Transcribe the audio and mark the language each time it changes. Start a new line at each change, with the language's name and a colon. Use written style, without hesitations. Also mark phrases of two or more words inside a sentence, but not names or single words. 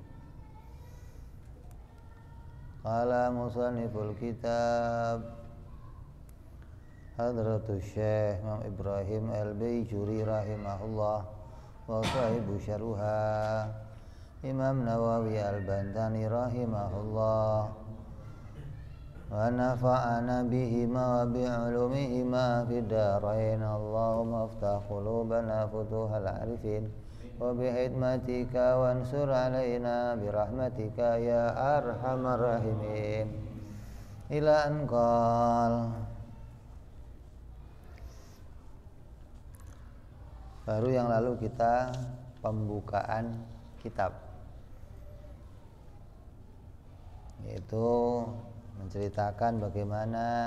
Arabic: قال مصنف الكتاب حضرة الشيخ الإمام إبراهيم الباجوري رحمه الله وصاحب شرحه الإمام نووي البنتني رحمه الله ونفعنا بهما وبعلومهما في الدارين. اللهم افتح قلوبنا فتوح العارفين وبحكمتك وانشر علينا برحمتك يا أرحم الراحمين. Ila anqal.
Indonesian: Baru yang lalu kita pembukaan kitab, yaitu menceritakan bagaimana